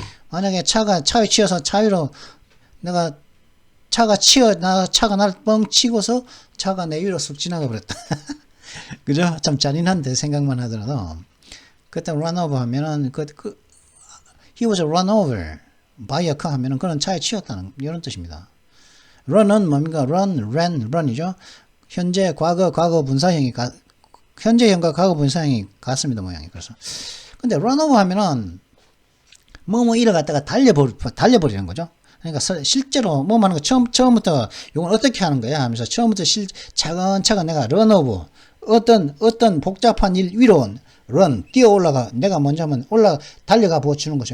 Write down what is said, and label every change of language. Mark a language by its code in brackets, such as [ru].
[ko] 만약에 차에 치여서 차 위로, 차가 날 뻥 치고서 차가 내 위로 쑥 지나가 버렸다. 그죠? 참 잔인한데, 생각만 하더라도. 그때 [en] run over [ko] 하면은 [en] he was run over by a car [ko] 하면은 그런 차에 치였다는 이런 뜻입니다. run은 뭡니까? run이죠. 현재 과거 분사형이 현재형과 과거 분사형이 같습니다. 모양이. 그래서 근데 [en] run over [ko] 하면은 이를 갖다가 달려버리는 거죠. 그러니까 실제로 하는 거 처음부터 이건 어떻게 하는 거야 하면서 처음부터 차근차근 내가 [en] run over [ko] 어떤 복잡한 일 위로 뛰어 올라가, 내가 먼저 하면 달려가 보여주는 거죠.